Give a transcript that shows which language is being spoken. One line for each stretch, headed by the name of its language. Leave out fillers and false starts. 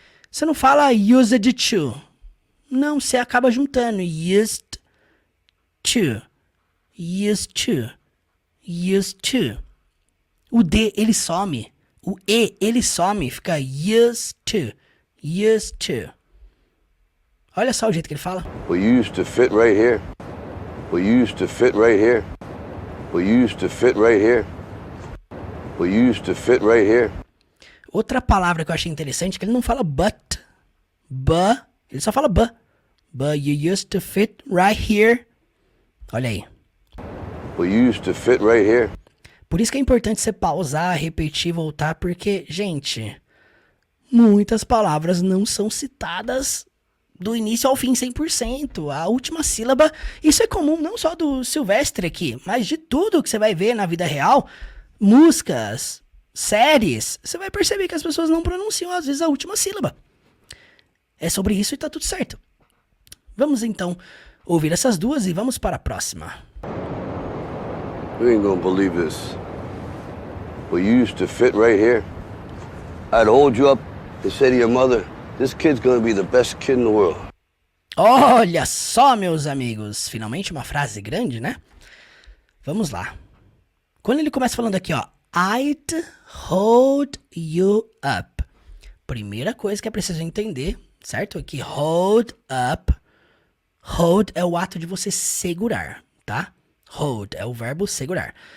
Portuguese: Você não fala used to. Não, você acaba juntando.
English: Used to. Used to.
Portuguese: Used to. O D, ele some. O E, ele some. Fica used to. Used to. Olha só o jeito que ele fala.
English: We used to fit right here. We used to fit right here. We used to fit right here. We used to fit right here.
Portuguese: Outra palavra que eu achei interessante é que ele não fala but. But. Ele só fala but.
English: But you used to fit right here.
Portuguese: Olha aí.
English: We used to fit right here.
Portuguese: Por isso que é importante você pausar, repetir, voltar, porque, gente, muitas palavras não são citadas do início ao fim 100%. A última sílaba, isso é comum não só do Silvestre aqui, mas de tudo que você vai ver na vida real, músicas, séries, você vai perceber que as pessoas não pronunciam às vezes a última sílaba. É sobre isso e tá tudo certo. Vamos então ouvir essas duas e vamos para a próxima.
English: You ain't gonna believe this. We used to fit right here. I'd hold you up and say to your mother, this kid's gonna be the best kid in the world.
Portuguese: Olha só, meus amigos. Finalmente uma frase grande, né? Vamos lá. Quando ele começa falando aqui, ó. I'd hold you up. Primeira coisa que é preciso entender, certo? Aqui, hold up. Hold é o ato de você segurar, tá? Hold é o verbo segurar.